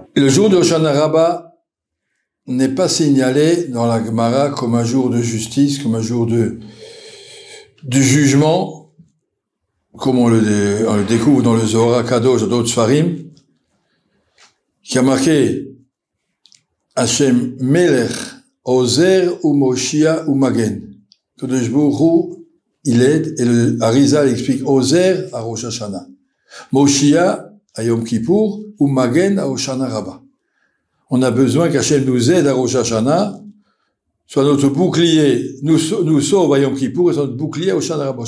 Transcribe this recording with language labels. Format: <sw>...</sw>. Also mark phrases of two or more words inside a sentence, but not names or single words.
<fr>Le jour de Hoshana Rabbah n'est pas signalé dans la Gemara comme un jour de justice, comme un jour du jugement, comme on le découvre dans le Zohar Kadosh, dans d'autres Sfarim, qui a marqué</fr> <he>השם מלך עוזר ומושיע ומגן. קדוש ברוך הוא,</he> <fr>il aide, et le Arizal explique Ozer à Rosh Hashanah, Moshia à Yom Kippour, ou Magen à Hoshana Rabbah. On a besoin qu'Hachem nous aide à Rosh Hashanah, soit notre bouclier, nous sauve à Yom Kippour, et soit notre bouclier à Hoshana Rabbah.</fr>